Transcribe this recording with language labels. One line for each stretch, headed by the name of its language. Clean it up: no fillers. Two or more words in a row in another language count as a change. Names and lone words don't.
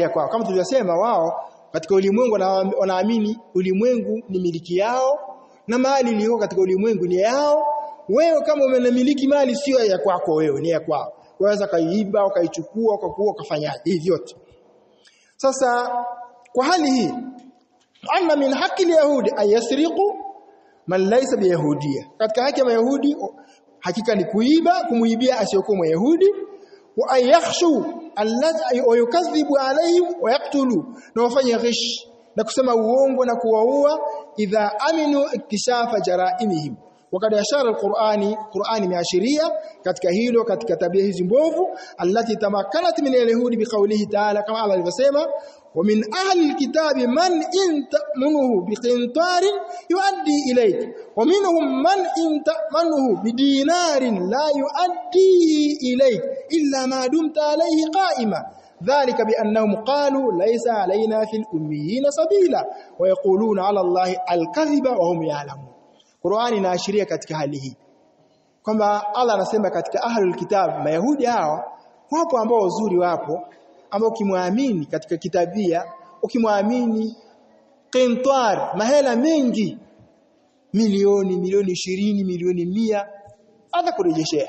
Swahili: ya kwao kama tulivyosema wao katika ulimwengu wanaamini ulimwengu ni miliki yao na mali iliyo katika ulimwengu ni yao wewe kama umemiliki mali sio ya kwako wewe ni ya kwao waweza kaiiba ukaichukua ukakuwa ukafanyaje hivi vyote sasa kwa hali hii
Arabic: أن من حق اليهودي أن يسرق من ليس بيهودي
Swahili: katika haki ya Mayahudi hakika ni kuiba kumuibia asiyokuwa Myahudi
Arabic: ويغش الذي يكذب عليهم ويقتل
Swahili: na wafanye ghish na kusema uongo na kuwaua
Arabic: إذا أمنوا اكتشاف جرائمهم.
Swahili: Wakati ashara Qur'ani imeashiria katika hilo, katika tabia hizi mbovu
Arabic: التي تمكنت من اليهود بقوله تعالى,
Swahili: kama Allah alivyosema
Arabic: ومن أهل الكتاب من إن تأمنه بقنطار يؤده إليك ومنهم من إن تأمنه بدينار لا يؤده إليك إلا ما دمت عليه قائما ذلك بأنهم قالوا ليس علينا في الأميين سبيل ويقولون على الله الكذب وهم يعلمون.
Swahili: Qur'ani inaashiria katika hali hii kwamba Allah anasema katika
Arabic: أهل الكتاب,
Swahili: mayahudi hawa wapo ambao uzuri wapo ambao ukimwamini katika kitabia, ukimwamini qintar, mahela mengi, milioni 20, milioni 100 atakurejeshea.